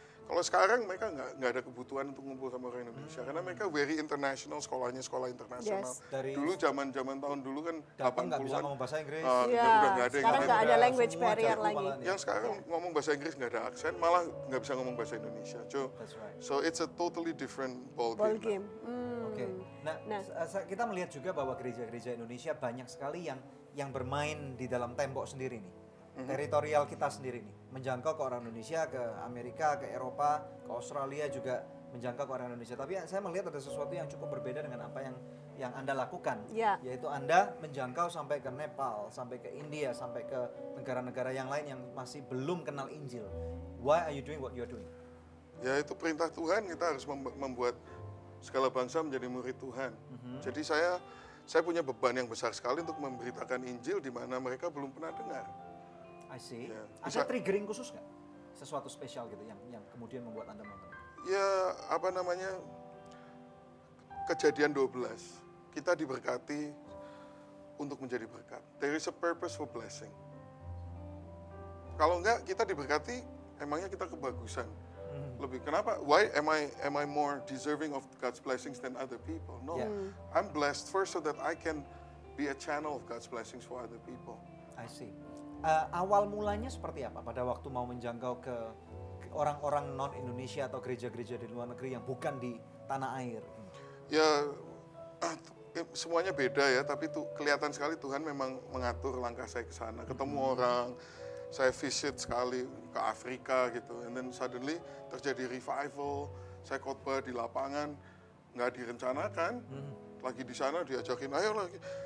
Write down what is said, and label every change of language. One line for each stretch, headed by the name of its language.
Indonesian: Kalau sekarang mereka nggak ada kebutuhan untuk ngumpul sama orang Indonesia karena mereka
English: very international,
Indonesian: sekolahnya sekolah internasional. Dulu zaman tahun dulu kan 80-an nggak bisa ngomong bahasa Inggris. Udah nggak ada. Sekarang nggak ada language barrier lagi. Yang sekarang ngomong bahasa Inggris nggak ada aksen, malah nggak bisa ngomong bahasa Indonesia.
English: So it's a totally different ball game.
Indonesian: Oke. Nah, kita melihat juga bahwa gereja-gereja Indonesia banyak sekali yang bermain di dalam tembok sendiri nih. Teritorial kita sendiri nih. Menjangkau ke orang Indonesia, ke Amerika, ke Eropa, ke Australia juga menjangkau ke orang Indonesia. Tapi saya melihat ada sesuatu yang cukup berbeda dengan apa yang Anda lakukan. Yaitu Anda menjangkau sampai ke Nepal, sampai ke India, sampai ke negara-negara yang lain yang masih belum kenal Injil.
English: Why are you doing what you're doing?
Indonesian: Ya itu perintah Tuhan, kita harus membuat segala bangsa menjadi murid Tuhan. Jadi saya saya punya beban yang besar sekali untuk memberitakan Injil di mana mereka belum pernah dengar.
English: I see.
Indonesian: Ya, Ada triggering khusus nggak? Sesuatu spesial gitu yang kemudian membuat Anda momen? Ya, apa namanya, Kejadian 12. Kita diberkati untuk menjadi berkat.
English: There is a purpose for blessing.
Indonesian: Kalau enggak, kita diberkati, emangnya kita kebagusan. Lebih kenapa?
English: Why am I more deserving of God's blessings than other people? No, I'm blessed first so that I can be a channel of God's blessings for other people. I see.
Indonesian: Awal mulanya seperti apa pada waktu mau menjangkau ke orang-orang non Indonesia atau gereja-gereja di luar negeri yang bukan di tanah air? Ya, semuanya beda ya, tapi kelihatan sekali Tuhan memang mengatur langkah saya ke sana. Ketemu orang, saya visit sekali ke Afrika gitu,
English: and then suddenly
Indonesian: terjadi revival, saya khotbah di lapangan, nggak direncanakan, lagi di sana diajakin, ayo lagi.